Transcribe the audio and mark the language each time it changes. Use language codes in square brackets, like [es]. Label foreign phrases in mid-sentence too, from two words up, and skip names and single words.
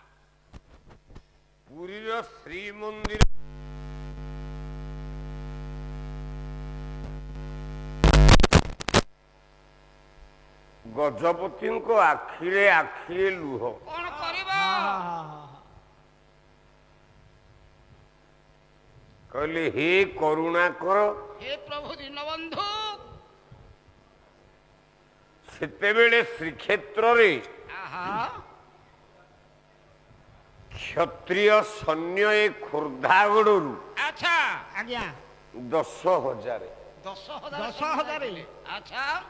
[or] ପୁରୀର ଶ୍ରୀମନ୍ଦିର ଗଜପତିଙ୍କ ଆଖିରେ ଆଖିରେ ଲୁହ। କଣ କରିବା? କହିଲେ ହେ କରୁଣା କର। [hi] हे प्रभु दीनबंधु [or] ସେତେବେଳେ ଶ୍ରୀକ୍ଷେତ୍ରରେ आहा କ୍ଷତ୍ରିୟ ସୈନ୍ୟ ଏ ଖୋର୍ଦ୍ଧାଗଡ଼ରୁ [hi] अच्छा [or] ଆଜ୍ଞା 10,000 [hi] 10,000 अच्छा